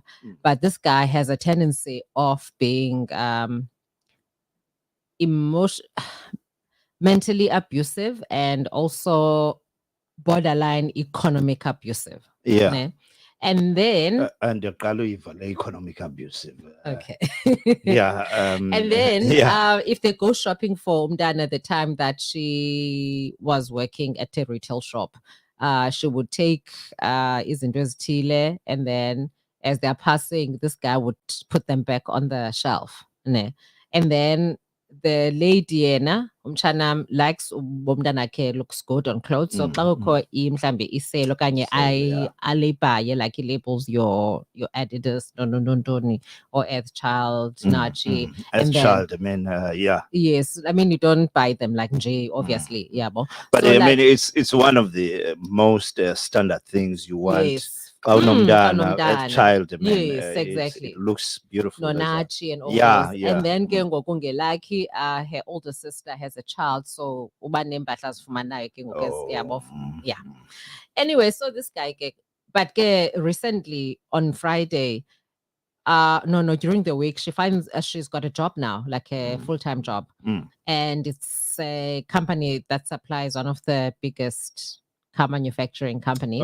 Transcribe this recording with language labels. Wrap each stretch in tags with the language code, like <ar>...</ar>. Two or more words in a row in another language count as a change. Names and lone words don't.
<en>But this guy has a tendency of being mentally abusive and also borderline economic abusive. Yeah. Ne? And then and the economic abusive. Okay. Yeah. And then yeah. if they go shopping for Umdana at the time that she was working at a retail shop, she would take</en> <xh>izinto ezithile,</xh> <en>and then as they're passing, this guy would put them back on the shelf. Ne? And then the lady</en> <xh>yena umchana</xh> <en>likes bomntanakhe looks good on clothes, so</en> <xh>xa kukho mhlambe isale okanye alibhaye,</xh> <en>like he labels your Adidas ntoni or Earthchild, Nachi, Earthchild, I mean, yeah, yes, I mean you don't buy them like J, obviously, yeah, but so I mean it's one of the most standard things you want. Yes. Child, I mean, yes, exactly. It looks beautiful. Nonachi and all yeah, those. yeah. And then</en> <xh>ke ngoku ngelakhi</xh> <en>her older sister has a child, so</en> <xh>uba nempahla azifumanayo ke ngoku yabo.</xh> <en>Yeah. Anyway, so this guy but recently on Friday, no, during the week, she finds she's got a job now, like a full-time job. And it's a company that supplies one of the biggest car manufacturing companies.</en>